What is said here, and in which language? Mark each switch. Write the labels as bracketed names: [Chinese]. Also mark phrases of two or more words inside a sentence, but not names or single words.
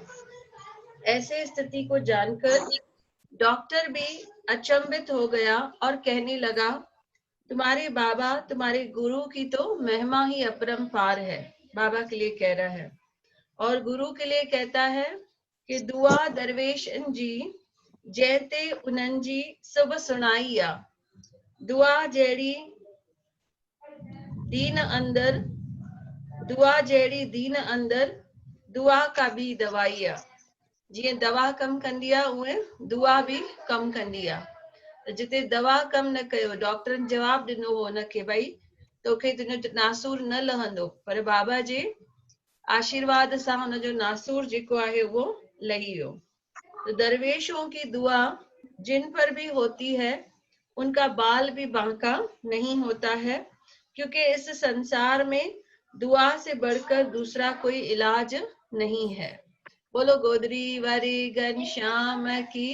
[Hindi] ऐसे स्थिति को जानकर डॉक्टर भी अचंभित हो गया और कहने लगा तुम्हारे बाबा, तुम्हारे गुरु की तो महिमा ही अपरंपार है। बाबा के लिए कह रहा है और गुरु के लिए कहता है कि [Sindhi] दुआ दरवेशन जी जैते उन्हनि जी सब सुनाइया, दुआ जहिड़ी दीन अंदर दुआ का भी दवाई आहे। जीअं दवा कम कंदी आहे उहे दुआ भी कम कंदी आहे। जिते दवा कम न कयो, डॉक्टरनि जवाब ॾिनो हो उनखे भई तोखे तुंहिंजो नासूर न लहंदो, पर बाबा जे आशीर्वाद सां हुनजो नासूर जेको आहे वो लही वियो। [Hindi] तो दरवेशों की दुआ जिन पर भी होती है उनका बाल भी बांका नहीं होता है, क्योंकि इस संसार में दुआ से बढ़कर दूसरा कोई इलाज नहीं है। बोलो गोदरी वारी घनश्याम की